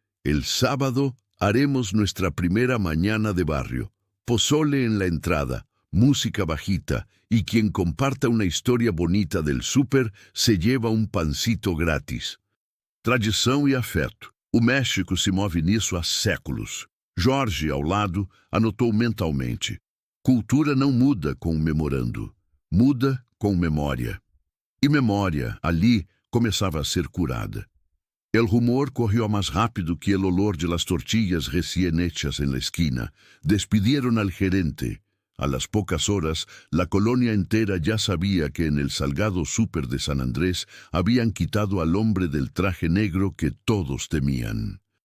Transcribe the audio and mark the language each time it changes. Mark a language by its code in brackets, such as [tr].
[es] El sábado haremos nuestra primera mañana de barrio. Pozole en la entrada, música bajita, y quien comparta una historia bonita del súper se lleva [pt] um pancito grátis. Tradição e afeto. O México se move nisso há séculos. Jorge, ao lado, anotou mentalmente. Cultura não muda com o memorando. Muda com memória. E memória, ali, começava a ser curada. [es] El rumor corrió más rápido que el olor de las tortillas recién hechas en la esquina. Despidieron al gerente. A las pocas horas, la colonia entera ya sabía que en el salgado súper de San Andrés habían quitado al hombre del traje negro que todos temían.